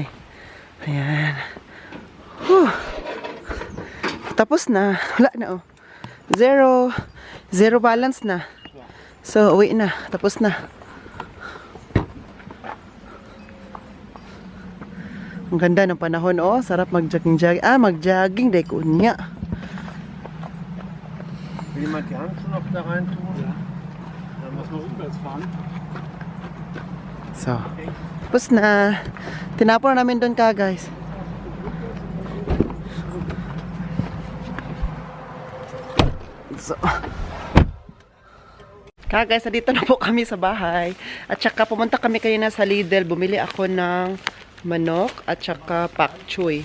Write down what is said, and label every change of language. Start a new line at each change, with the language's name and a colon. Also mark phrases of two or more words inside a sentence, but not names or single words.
Filipino: Ayan. Whew. Tapos na. Wala na, oh.
English: Zero balance
Filipino: na. So, uwi na. Tapos na. Ang ganda ng panahon, oh. Sarap mag-jogging. Mag-jogging. Dahil ko niya.
German: Will jemand die Handschuhe noch da rein tun? Ja. Dann muss man rückwärts fahren.
Filipino: So, tapos na. Tinapon na namin doon ka, guys. So, guys, dito na po kami sa bahay. At saka pumunta kami kanina sa Lidl. Bumili ako ng manok at saka pak choy.